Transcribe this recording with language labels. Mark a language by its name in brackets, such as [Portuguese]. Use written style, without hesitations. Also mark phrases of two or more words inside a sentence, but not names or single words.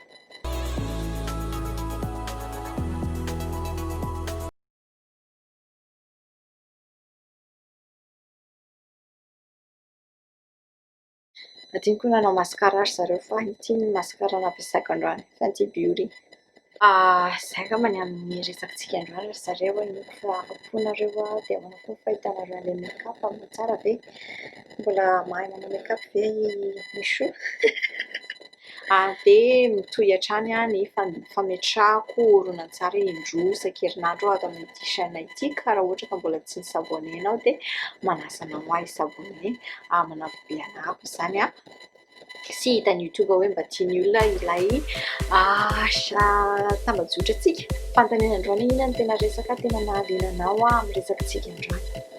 [Malagasy] Adiniko nanao mascara ry zareo fa ity ny mascara nampiasaiko androany Fenty Beauty. Izay angambany amin'ny resakantsika androany ry zareo inoko fa afa-po nareo dia ahoana koa ny fahitanareo an'ilay make-up amin'ny tsara ve? Mbola mahay manao make-up ve Michou? Dia mitohy hatrany ny fametrahako horonantsary indroa isan-kerinandro ato amin'ity chaîne ity ka raha ohatra ka mbola tsy nisabone ianao dia manasa anao ahy hisabone manampy be anako izany sy hitany YouTube hoe mba tiany olona ilay tambazotra-tsika fanontaniana androany inona no tena resaka tena nahalina anao amin'ny resakantsika androany.